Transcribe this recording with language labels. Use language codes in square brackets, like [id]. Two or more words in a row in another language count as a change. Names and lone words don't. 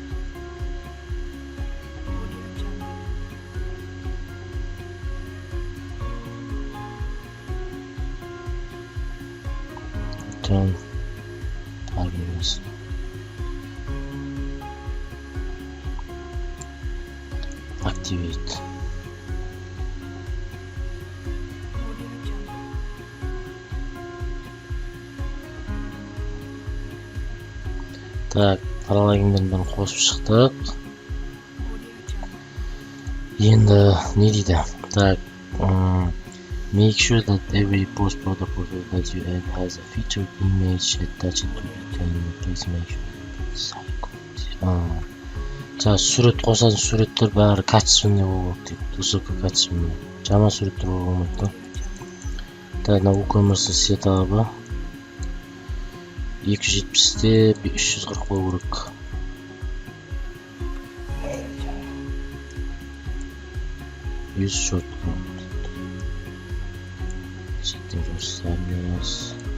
[en] Return plugins. Activate. [kk] Так, плагиндерін қосып шықтық. Енді не дейді? Так, [en] make sure that every post protocol that you add has a featured image attached to it and please make sure it's high quality. [kk] Жаңа сурет қосатын суреттер бәрі качественный болу керек дейді. [ru] Высокий качественный. [kk] Жаман суреттер болмайды да. Так, мына WooCommerce сетабы 270-те 340 болу керек. [en] Use shortcut. Setting styles.